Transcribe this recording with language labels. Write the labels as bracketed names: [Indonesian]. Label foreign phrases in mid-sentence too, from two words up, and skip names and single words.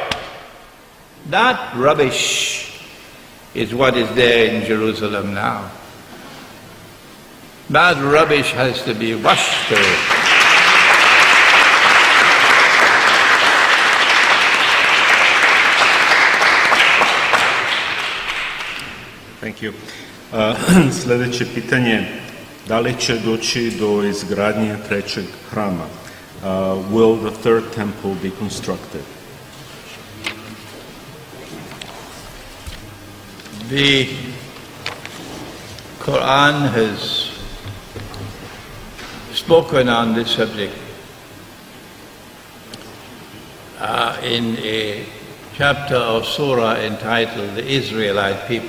[English] That rubbish is what is there in Jerusalem now. That rubbish has to be washed away. Thank you. [Bosnian] Sljedeće pitanje, da li će doći do izgradnje trećeg hrama? [English] Will the third temple be constructed? The Qur'an has spoken on this subject in a chapter of surah entitled The Israelite People.